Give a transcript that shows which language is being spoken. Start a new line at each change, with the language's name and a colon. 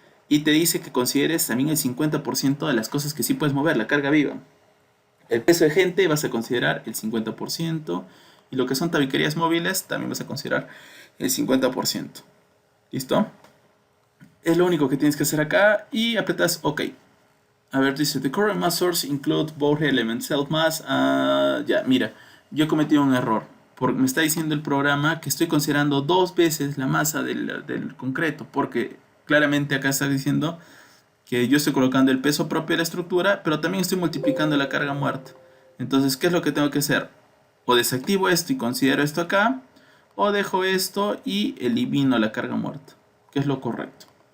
Spanish: Y te dice que consideres también el 50% de las cosas que sí puedes mover, la carga viva. El peso de gente vas a considerar el 50%, y lo que son tabiquerías móviles también vas a considerar el 50%. ¿Listo? Es lo único que tienes que hacer acá y apretas OK. A ver, dice,
English: the current mass source include both elements, self mass.
Spanish: Ya, mira, yo he cometido un error. Porque me está diciendo el programa que estoy considerando dos veces la masa del concreto. Porque claramente acá está diciendo que yo estoy colocando el peso propio de la estructura, pero también estoy multiplicando la carga muerta. Entonces, ¿qué es lo que tengo que hacer? O desactivo esto y considero esto acá, o dejo esto y elimino la carga muerta, que es lo correcto.